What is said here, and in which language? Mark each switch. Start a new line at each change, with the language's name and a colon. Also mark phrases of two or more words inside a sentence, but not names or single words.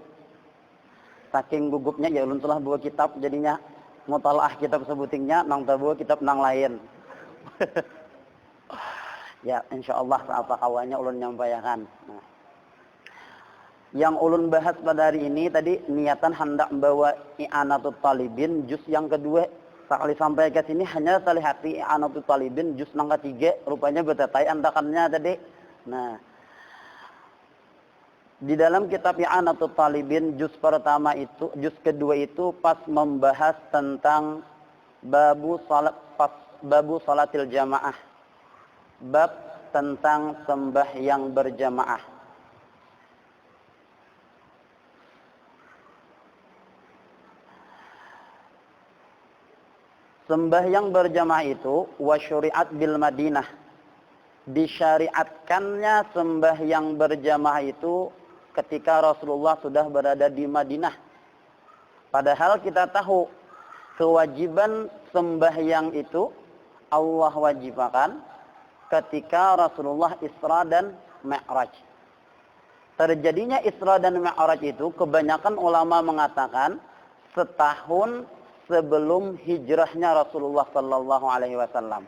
Banjar: Saking gugupnya ya ulun telah bawa kitab, jadinya mutalaah kitab sebutingnya nang bawa kitab nang lain. Ya insyaallah apa kawannya ulun nyampaikan. Nah, yang ulun bahas pada hari ini tadi niatan hendak membawa I'anatul Talibin juz yang kedua. Sekali sampai ke sini hanya tali hati I'anatul Talibin juz yang ketiga, rupanya betatai antakannya tadi. Nah, di dalam kitab I'anatul Talibin juz pertama itu, juz kedua itu pas membahas tentang
Arabic: باب صلاة الجماعة.
Banjar: Bab tentang sembahyang berjamaah. Sembahyang berjamaah itu
Arabic: وشرعت بالمدينة.
Banjar: Disyariatkannya sembahyang berjamaah itu ketika Rasulullah sudah berada di Madinah. Padahal kita tahu kewajiban sembahyang itu Allah wajibkan ketika Rasulullah Isra dan Mi'raj. Terjadinya Isra dan Mi'raj itu kebanyakan ulama mengatakan setahun sebelum hijrahnya Rasulullah
Arabic: صلى الله عليه وسلم.